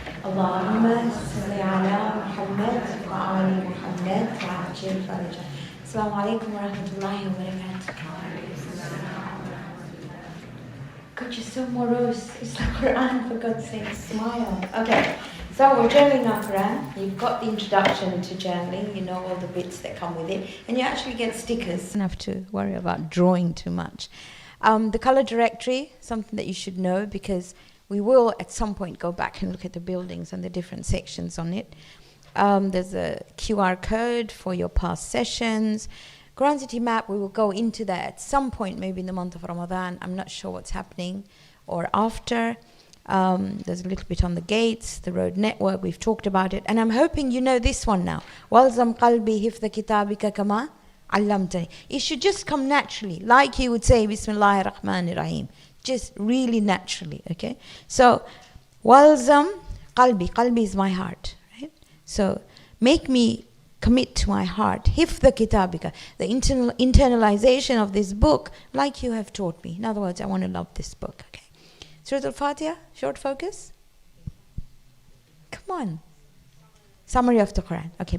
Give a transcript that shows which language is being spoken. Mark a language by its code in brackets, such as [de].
[ar] اللهم صل على محمد وآل محمد وعجل فرجه. السلام عليكم ورحمة الله وبركاته. [en] God, you're so morose. It's the Qur'an, for God's sake, smile. Okay, so we're journaling our Qur'an. You've got the introduction to journaling, you know all the bits that come with it, and you actually get stickers. You don't have to worry about drawing too much. The color directory, something that you should know, because we will at some point go back and look at the buildings and the different sections on it. There's a QR code for your past sessions. Quran City map, we will go into that at some point, maybe in the month of Ramadan. I'm not sure what's happening, or after. There's a little bit on the gates, the road network, we've talked about it. And I'm hoping you know this one now. [ar] وَالْزَمْ قَلْبِي حِفْظَ كِتَابِكَ كَمَا عَلَّمْتَنِي. [en] It should just come naturally, like you would say, Bismillahir Rahmanir Rahim. Just really naturally, okay? [ar] So, وَالْزَمْ قَلْبِي. [en] Qalbi is my heart, right? So, make me commit to my heart, hifdha kitabika, the internalization of this book, like you have taught me. In other words, I want to love this book. Okay. Surah Al-Fatiha, short focus. Come on. Summary of the Quran. Okay.